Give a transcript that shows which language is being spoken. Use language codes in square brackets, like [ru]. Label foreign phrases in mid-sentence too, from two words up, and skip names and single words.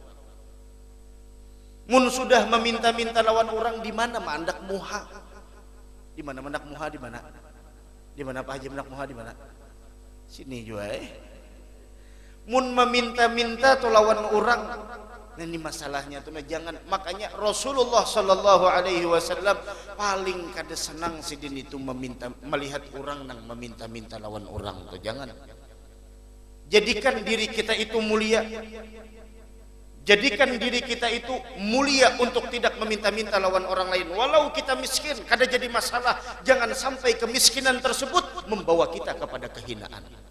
[bjn] Mun sudah meminta-minta lawan orang di mana mandak muha? Di mana mandak muha di mana? Di mana Pak Haji mandak muha di mana? Sini juga Mun meminta-minta tuh lawan orang. Nah ini masalahnya tuh nah jangan, makanya Rasulullah [ar] صلى الله عليه وسلم [bjn] paling kada senang sidin itu melihat orang nang meminta-minta lawan orang tuh jangan. [id] Jadikan diri kita itu mulia. Jadikan diri kita itu mulia untuk tidak meminta-minta lawan orang lain. [bjn] Walau kita miskin, kada jadi masalah. Jangan sampai kemiskinan tersebut membawa kita kepada kehinaan.